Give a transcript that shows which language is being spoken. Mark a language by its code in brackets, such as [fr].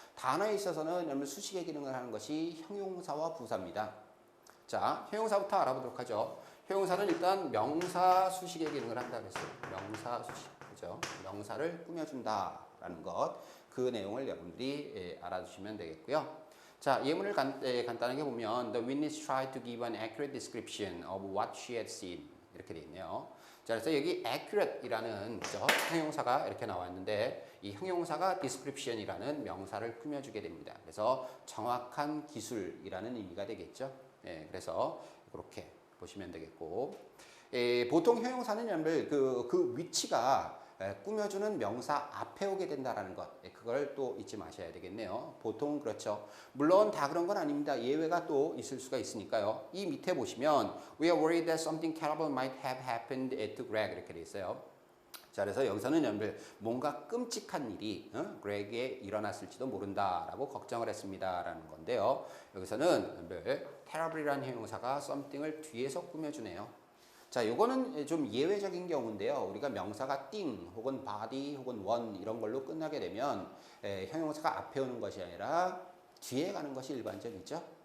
[ko] 단어에 있어서는 여러분 수식의 기능을 하는 것이 형용사와 부사입니다. 자, 형용사부터 알아보도록 하죠. 형용사는 일단 명사 수식의 기능을 한다 그랬어요. 명사 수식, 그죠? 명사를 꾸며준다라는 것. 그 내용을 여러분들이 알아두시면 되겠고요. 자, 예문을 간단하게 보면 [en] The witness tried to give an accurate description of what she had seen [ko] 이렇게 돼 있네요. 자, 그래서 여기 accurate이라는 형용사가 이렇게 나왔는데 이 형용사가 description이라는 명사를 꾸며주게 됩니다. 그래서 정확한 기술이라는 의미가 되겠죠. 그래서 그렇게 보시면 되겠고, 보통 형용사는 여러분들 그 위치가 꾸며주는 명사 앞에 오게 된다라는 것, 그걸 또 잊지 마셔야 되겠네요. 보통 그렇죠. 물론 다 그런 건 아닙니다. 예외가 또 있을 수가 있으니까요. 이 밑에 보시면 [en] We are worried that something terrible might have happened to Greg [ko] 이렇게 돼 있어요. 자, 그래서 여기서는 여러분들 뭔가 끔찍한 일이 그렉에 일어났을지도 모른다라고 걱정을 했습니다라는 건데요. 여기서는 여러분들 terrible이라는 형용사가 something을 뒤에서 꾸며주네요. 자, 요거는 좀 예외적인 경우인데요. 우리가 명사가 띵 혹은 body 혹은 one 이런 걸로 끝나게 되면 형용사가 앞에 오는 것이 아니라 뒤에 가는 것이 일반적이죠.